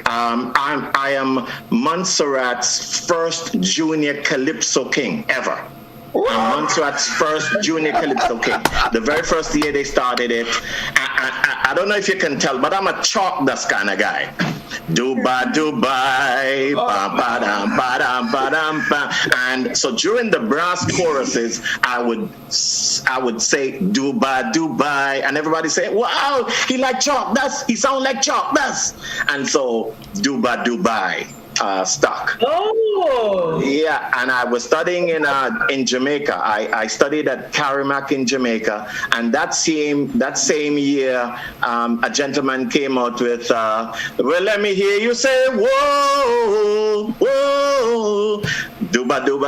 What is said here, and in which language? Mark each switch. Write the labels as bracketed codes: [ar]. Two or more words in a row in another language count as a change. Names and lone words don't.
[en] I am Montserrat's first junior calypso king ever. Montserrat's first junior calypso king. The very first year they started it. I don't know if you can tell, but I'm a chalk dust kind of guy. Dubai, Dubai, ba-ba-dam, ba-dam, ba-dam, ba. And so during the brass choruses, I would say Dubai, Dubai, and everybody say, "Wow, he like chalk dust. He sound like chalk dust." And so Dubai, Dubai. Stuck. Oh. Yeah, and I was studying in Jamaica. I studied at Carrimack in Jamaica, and that same year, a gentleman came out with, "Well, let me hear you say, whoa, whoa, Duba, Duba."